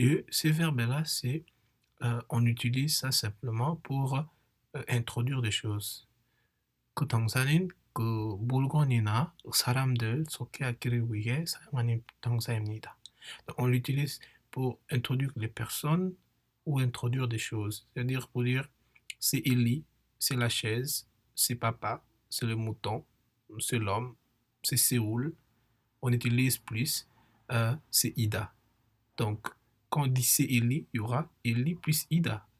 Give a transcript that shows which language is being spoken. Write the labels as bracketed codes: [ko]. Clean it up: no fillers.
[fr] Ces verbes-là, on utilise ça simplement pour introduire des choses. [ko] 그 동사는 그 물건이나 사람들 소개하기를 위해 사용하는 동사입니다. [fr] Donc, on l'utilise pour introduire les personnes ou introduire des choses. C'est-à-dire pour dire c'est Ellie, c'est la chaise, c'est papa, c'est le mouton, c'est l'homme, c'est Séoul. On utilise plus c'est Ida. Donc, quand on dit c'est Ellie, il y aura Ellie plus Ida.